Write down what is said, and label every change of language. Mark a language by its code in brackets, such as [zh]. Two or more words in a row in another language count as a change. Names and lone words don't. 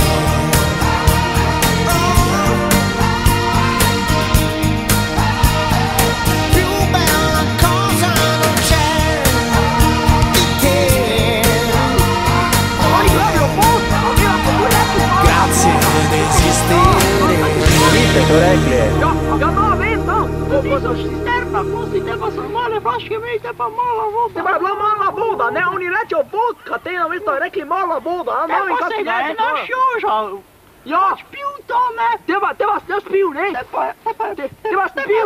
[it] Più bella cosa non c'è di te. Grazie ad esistere. [sl] To rekli? Ja, no, vem, no, to so cisterna, pusti, te pa so male flaške imeli, te pa mala voda. Te pa je bila mala voda, ne, oni rečejo vodka, te nam isto rekli mala voda, a ne vem, kak je jezik. Te pa se ga je naš Joža, ja, pil to, ne. Te pa jaz pil, ne. Te pa pil.